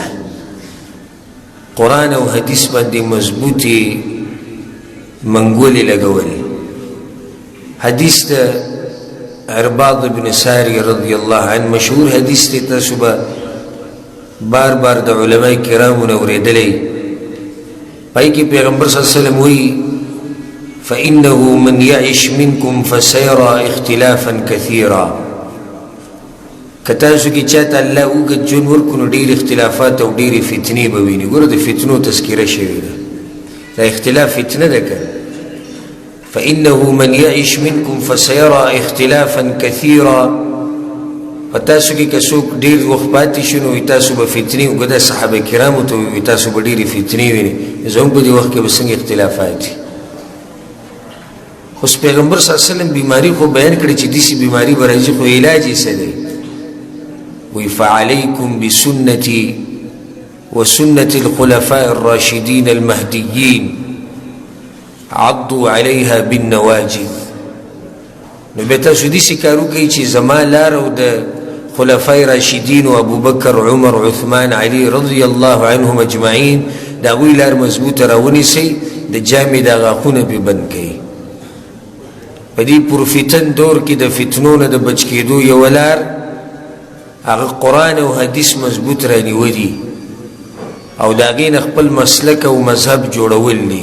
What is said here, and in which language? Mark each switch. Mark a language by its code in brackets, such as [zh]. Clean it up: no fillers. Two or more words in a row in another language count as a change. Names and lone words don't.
[ps] قرآن او حدیث باندې مضبوطې منګولې لګول. حدیث د عرباض بن ساری رضی الله عنه مشهور حدیث دی، تاسو به بار بار د علماء کرامو نه اورېدلی. پای کې پیغمبر صلی الله علیه وسلم وایي [ar] فإنه من يعش منكم فسيرى اختلافا كثيرا. [ps] که تاسو کې چاته الله اوږد ژوند ورکړو نو ډېر اختلافات او ډېرې فتنې به ویني. ګوره د فتنو تذکره شوې ده، دا اختلاف فتنه ده که [ar] فإنه من يعش منكم فسيرى اختلافا كثيرا. [ps] فتاسو کې که څوک ډېر وخت پاتې شي نو تاسو به فتنې وګوره. صحابه کرامو ته وایي تاسو به ډېرې فتنې وینئ، زموږ په دې وخت کې به څنګه اختلافات دي. خو پیغمبر صلی الله علیه وسلم بیماری خو بیان کړي چې داسې بیماری به راځي، خو علاج یې څه دی؟ [ar] وی فعليكم بسنتي وسنة الخلفاء الراشدين المهديين عضوا عليها بالنواجذ. [ps] نو بیا تاسو داسې کار وکړئ چې زما لار او د خلفای راشدین او ابوبکر عمر عثمان علی رضی الله عنهم اجمعین د هغوی لار مضبوطه راونیسئ، د جامې د غاښونه پرې بند کړئ. په دې پرفتن دور کې د فتنو نه د بچ کېدو یوه لار هغه قرآن او حدیث مضبوط رانیولي او د هغې نه خپل مسلک او مذهب جوړول دي.